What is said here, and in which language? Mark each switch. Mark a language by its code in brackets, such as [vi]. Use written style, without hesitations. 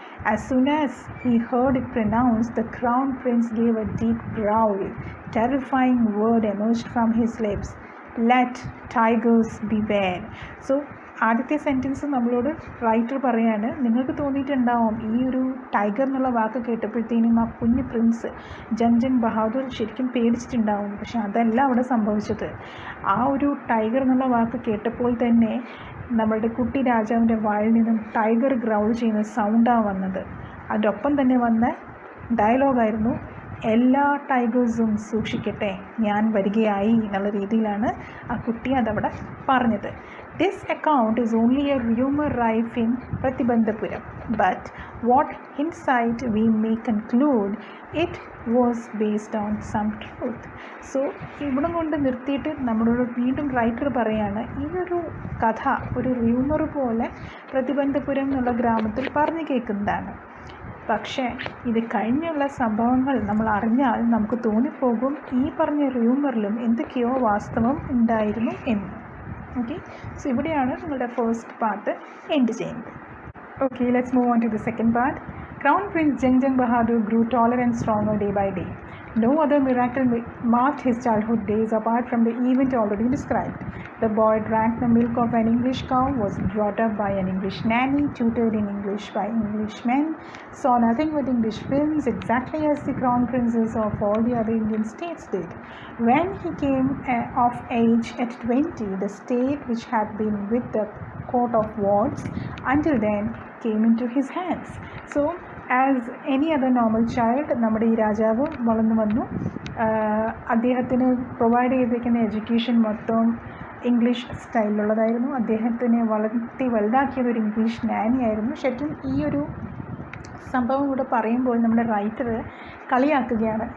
[en] As soon as he heard it pronounced, the crown prince gave a deep growl. Terrifying word emerged from his lips. Let tigers beware." [ml] So ആദ്യത്തെ sentence നമ്മളോട് writer പറയാണ്, നിങ്ങൾക്ക് തോന്നിയിട്ടുണ്ടാവും ഈ ഒരു tiger എന്നുള്ള വാക്ക് കേട്ടപ്പോഴത്തേനും ആ കുഞ്ഞ് പ്രിൻസ് ജംഗ്ജംഗ് ബഹാദൂർ ശരിക്കും പേടിച്ചിട്ടുണ്ടാവും. പക്ഷെ അതല്ല അവിടെ സംഭവിച്ചത്. ആ ഒരു ടൈഗർ എന്നുള്ള വാക്ക് കേട്ടപ്പോൾ തന്നെ നമ്മളുടെ കുട്ടി രാജാവിൻ്റെ വായിൽ നിന്നും ടൈഗർ ഗ്രൗൾ ചെയ്യുന്ന സൗണ്ടാണ് വന്നത്. അതിൻ്റെ ഒപ്പം തന്നെ വന്ന ഡയലോഗായിരുന്നു, "എല്ലാ ടൈഗേഴ്സും സൂക്ഷിക്കട്ടെ, ഞാൻ വരികയായി" എന്നുള്ള രീതിയിലാണ് ആ കുട്ടി അതവിടെ പറഞ്ഞത്. [en] This account is only a rumor rife in Pratibandhapuram, but what hindsight we may conclude it was based on some truth. [ml] So ഇവിടെ കൊണ്ട് നിർത്തിയിട്ട് നമ്മളോട് വീണ്ടും റൈറ്റർ പറയാണ്, ഈ ഒരു കഥ ഒരു റൂമർ പോലെ പ്രതിബന്ധപുരം എന്നുള്ള ഗ്രാമത്തിൽ പറഞ്ഞു കേൾക്കുന്നതാണ്. പക്ഷേ ഇത് കഴിഞ്ഞുള്ള സംഭവങ്ങൾ നമ്മൾ അറിഞ്ഞാൽ നമുക്ക് തോന്നിപ്പോകും ഈ പറഞ്ഞ റൂമറിലും എന്തൊക്കെയോ വാസ്തവം ഉണ്ടായിരുന്നു എന്ന്. ഓക്കെ, സോ ഇവിടെയാണ് നിങ്ങളുടെ ഫസ്റ്റ് പാർട്ട് എൻഡ് ചെയ്യുന്നത്. [en] Okay, let's move on to the second part. Crown Prince Jang Bahadur grew taller and stronger day by day. No other miracle marked his childhood days apart from the event already described. The boy drank the milk of an English cow, was brought up by an English nanny, tutored in English by Englishmen, saw nothing but English films, exactly as the crown princes of all the other Indian states did. When he came of age at 20, the state which had been with the coat of wards until then came into his hands. So as any other normal child [ml] നമ്മുടെ ഈ രാജാവ് വളർന്നു വന്നു. അദ്ദേഹത്തിന് provide ചെയ്തിരിക്കുന്ന education മൊത്തം English സ്റ്റൈലിലുള്ളതായിരുന്നു. അദ്ദേഹത്തിനെ വളർത്തി വലുതാക്കിയത് ഒരു ഇംഗ്ലീഷ് നാനി ആയിരുന്നു. ശരിക്കും ഈ ഒരു സംഭവം ഇവിടെ പറയുമ്പോൾ നമ്മുടെ റൈറ്റർ കളിയാക്കുകയാണ്.